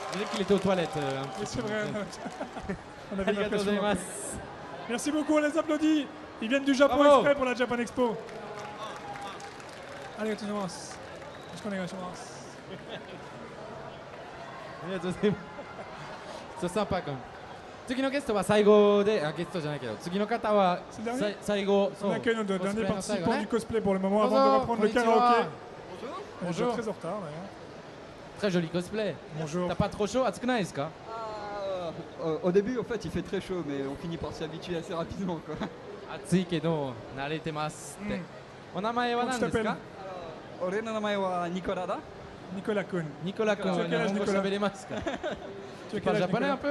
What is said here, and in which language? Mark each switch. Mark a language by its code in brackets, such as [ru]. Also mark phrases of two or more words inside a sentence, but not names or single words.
[fr] Je dirais qu'il était aux toilettes. C'est vrai. On avait [ja] ありがとうござい [fr] l'impression. [ja] ます。 [fr] Merci beaucoup, on les applaudit. Ils viennent du Japon Bravo. exprès pour la Japan Expo. [ja] ありがとうございます。よろしくお願いします。ありがとうございます。そうサンパー君。次のゲストは最後で、ゲストじゃないけど、次の方は最後。 [fr] On accueille notre dernier participant du cosplay pour le moment Bonjour, avant de reprendre le karaoké. Bonjour. Très en retard d'ailleurs. Très joli cosplay. Bonjour. T'as pas trop chaud? [ja] Atsukuないですか? [fr] Au début, en fait, il fait très chaud, mais on finit par s'y habituer assez rapidement, quoi. [ja] 暑いけど慣れてますって。お名前は何ですか？俺の名前はニコラだ。ニコラ君。ニコラ君は日本語喋れますか？ [fr] Tu parles japonais un peu?